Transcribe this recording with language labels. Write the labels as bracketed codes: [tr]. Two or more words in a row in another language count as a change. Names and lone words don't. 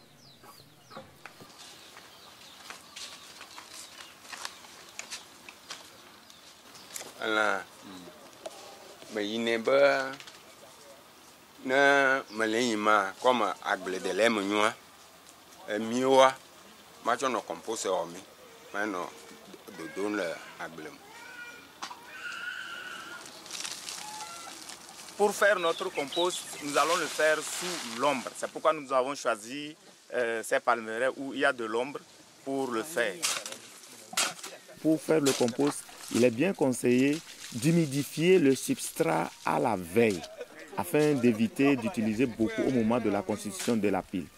[ee] Elã me yine be ne mele yima kɔme agbledela me nyoa emioa matsɔ nɔ compost wɔ mi manɔ dodom le agble me. [fr] Pour faire notre compost, nous allons le faire sous l'ombre. C'est pourquoi nous avons choisi ces palmeraies où il y a de l'ombre pour le faire. Pour faire le compost, il est bien conseillé d'humidifier le substrat à la veille afin d'éviter d'utiliser beaucoup au moment de la constitution de la pile.